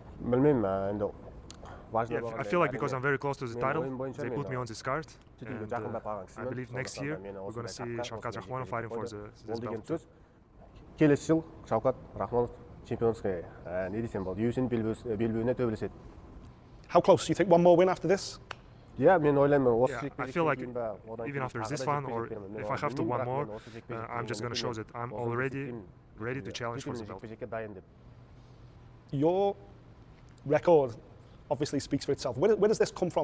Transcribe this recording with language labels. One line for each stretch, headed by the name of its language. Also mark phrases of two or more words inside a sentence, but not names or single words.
English: Yeah, I feel like because I'm very close to the title, they put me on this card, and I believe next year we're going to see Shavkat Rakhmonov fighting for this belt.
Kazakh: Келесі жыл Шавкат Рахмонов чемпионская не десем болады, UFC-nin белбеуіне төбелеседі.
English: How close? Do you think one more win after this? Yeah, I feel like even after this one, or if I have to one more, I'm just going to show that I'm already ready to challenge for the belt. Your record obviously speaks for itself. Where does this come from?